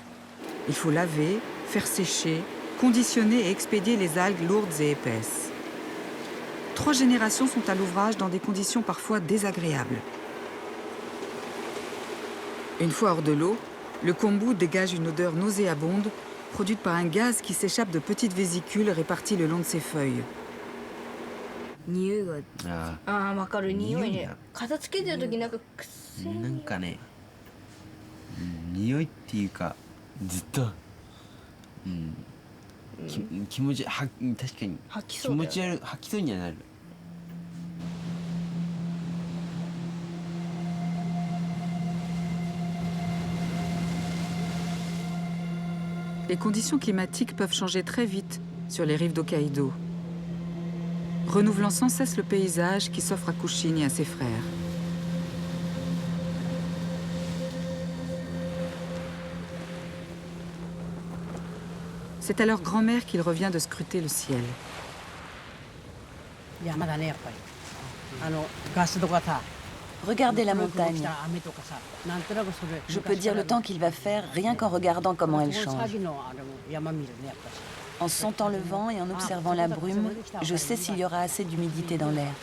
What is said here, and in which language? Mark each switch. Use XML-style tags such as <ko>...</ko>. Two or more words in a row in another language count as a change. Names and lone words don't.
<fr>Il faut laver, faire sécher, conditionner et expédier les algues lourdes et épaisses. 3 générations sont à l'ouvrage dans des conditions parfois désagréables. Une fois hors de l'eau, le kombu dégage une odeur nauséabonde produite par un gaz qui s'échappe de petites vésicules réparties le long de ses feuilles.</fr> <ja>匂いがあああ分かる匂い匂いがね片付けてる時なんかくっせーなんかね、匂いっていうかずっと、気持ちは確かに吐き気そうだよ持ち悪い吐きそうにはなる。</ja> <fr>Les conditions climatiques peuvent changer très vite sur les rives d'Hokkaido, renouvelant sans cesse le paysage qui s'offre à Kushin et à ses frères. C'est à leur grand-mère qu'il revient de scruter le ciel.</fr> <ja>山だねやっぱりガスとかさ</ja> <fr>Regardez la montagne.</fr> <ja>雨とかさなんとなくそれ</ja> <fr>Je peux dire le temps qu'il va faire rien qu'en regardant comment elle</fr> <ja>この</ja> <fr>change.</fr> <ja>先のあれも山見るねやっぱり</ja> <fr>En sentant le vent et en observant la brume, je sais s'il y aura assez d'humidité dans l'air.</fr>